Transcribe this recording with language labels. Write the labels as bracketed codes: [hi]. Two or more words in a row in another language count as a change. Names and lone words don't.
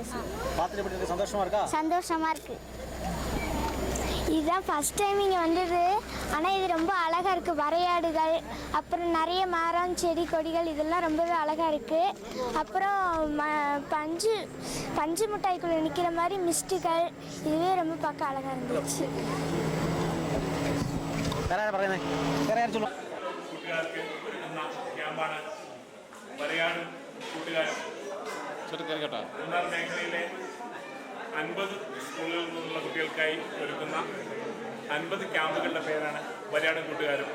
[ta] சந்தோஷமாக இருக்குது. இதுதான் [en] first time [ta] இங்கே வந்தது. ஆனால் இது ரொம்ப அழகாக இருக்குது. வரையாடுகள், அப்புறம் நிறைய மரம், செடி, கொடிகள் இதெல்லாம் ரொம்பவே அழகாக இருக்குது. அப்புறம் பஞ்சு மிட்டாய்க்குள்ளே நிற்கிற மாதிரி மிஸ்டுகள், இதுவே ரொம்ப பார்க்க அழகாக இருந்துச்சு. [ml] മേഖലയിലെ 50 സ്കൂളുകളിൽ നിന്നുള്ള കുട്ടികൾക്കായി ഒരുക്കുന്ന 50 ക്യാമ്പുകളുടെ പേരാണ് വരയാടും കൂട്ടുകാരും.